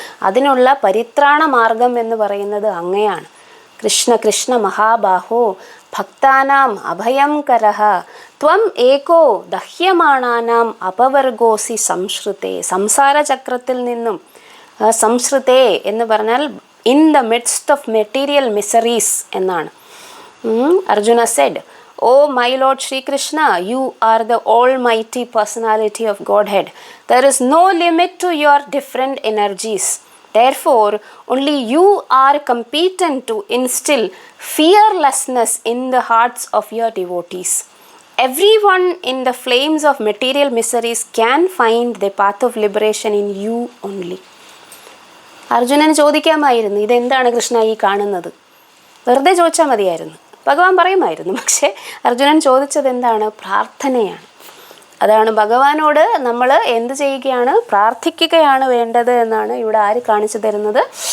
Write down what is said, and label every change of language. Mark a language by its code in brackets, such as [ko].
[ml] അതിനുള്ള പരിത്രാണ മാർഗം എന്ന് പറയുന്നത് അങ്ങയാണ്. [sa] കൃഷ്ണ കൃഷ്ണ മഹാബാഹോ ഭക്താനാം അഭയം കരഃ ത്വം ഏകോ ദഹ്യമാണാനാം അപവർഗോസി സംശ്രുതേ. [ml] സംസാര ചക്രത്തിൽ നിന്നും, സംശ്രുതേ എന്ന് പറഞ്ഞാൽ [en] in the midst of material miseries [ml] എന്നാണ്. [en] Arjuna said, "Oh my Lord Shri Krishna, you are the almighty personality of Godhead. There is no limit to your different energies. Therefore, only you are competent to instill fearlessness in the hearts of your devotees. Everyone in the flames of material miseries can find the path of liberation in you only." [ml] അർജുനന് ചോദിക്കാമായിരുന്നു, ഇതെന്താണ് കൃഷ്ണ ഈ കാണുന്നത്? വെറുതെ ചോദിച്ചാൽ മതിയായിരുന്നു, ഭഗവാൻ പറയുമായിരുന്നു. പക്ഷേ അർജുനൻ ചോദിച്ചത് എന്താണ്? പ്രാർത്ഥനയാണ്. അതാണ് ഭഗവാനോട് നമ്മൾ എന്ത് ചെയ്യുകയാണ്? പ്രാർത്ഥിക്കുകയാണ് വേണ്ടത് എന്നാണ് ഇവിടെ ആര് കാണിച്ചു തരുന്നത്?